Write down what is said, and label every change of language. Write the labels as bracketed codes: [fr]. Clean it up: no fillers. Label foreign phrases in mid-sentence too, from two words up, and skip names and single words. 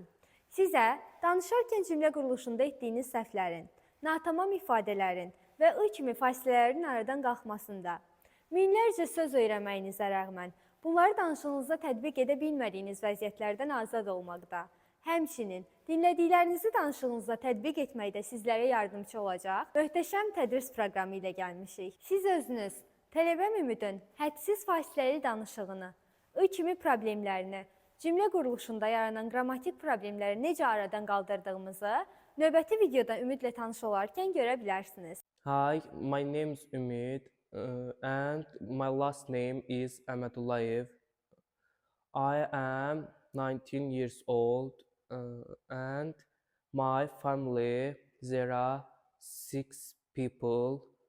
[az] Sizə danışarkən cümlə quruluşunda etdiyiniz səhvlərin, natamam ifadələrin və ı kimi fasilələrin aradan qalxmasında, minlərcə söz öyrənməyinizə rəğmən bunları danışığınızda tətbiq edə bilmədiyiniz vəziyyətlərdən azad olmaqda, həmçinin dinlədiklərinizi danışığınızda tətbiq etməkdə sizlərə yardımcı olacaq möhtəşəm tədris proqramı ilə gəlmişik. Siz özünüz tələbə Ümidin hədsiz fasiləli danışığını, ı kimi problemlərini, cümlə quruluşunda yaranan qrammatik problemləri necə aradan qaldırdığımızı növbəti videoda Ümidlə tanış olarkən görə bilərsiniz. [en] Hi, my name is Ümid and my last name is Ahmedullayev. I am 19 years old and my family, there are 6 people.